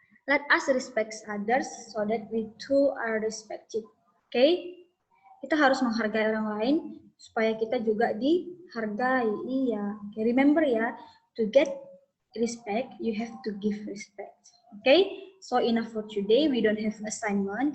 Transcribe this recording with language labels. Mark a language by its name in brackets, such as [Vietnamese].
[English] Let us respect others so that we too are respected. Okay? [Indonesian] Kita harus menghargai orang lain supaya kita juga dihargai. Iya. [English] Okay, remember ya, to get respect, you have to give respect. Okay? So enough for today. We don't have assignment.